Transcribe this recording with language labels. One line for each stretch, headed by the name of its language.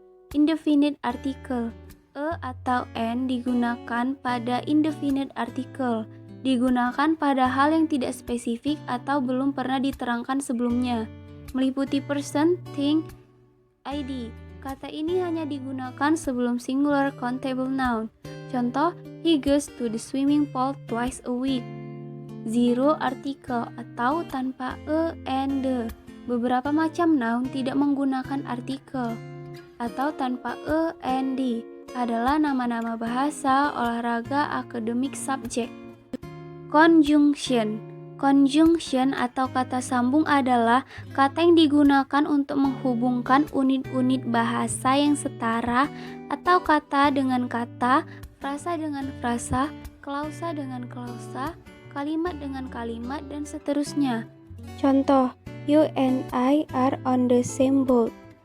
Indonesian: Indefinite article. A atau N digunakan pada indefinite article, digunakan pada hal yang tidak spesifik atau belum pernah diterangkan sebelumnya, meliputi person, thing, ID. Kata ini hanya digunakan sebelum singular countable noun.
English: Contoh, he goes to the swimming pool twice a week.
Indonesian: Zero article atau tanpa a and the. Beberapa macam noun tidak menggunakan artikel atau tanpa a and the adalah nama-nama bahasa, olahraga, akademik, subjek. Conjunction. Conjunction atau kata sambung adalah kata yang digunakan untuk menghubungkan unit-unit bahasa yang setara atau kata dengan kata, frasa dengan frasa, klausa dengan klausa, kalimat dengan kalimat, dan seterusnya.
English: Contoh, you and I are on the same boat.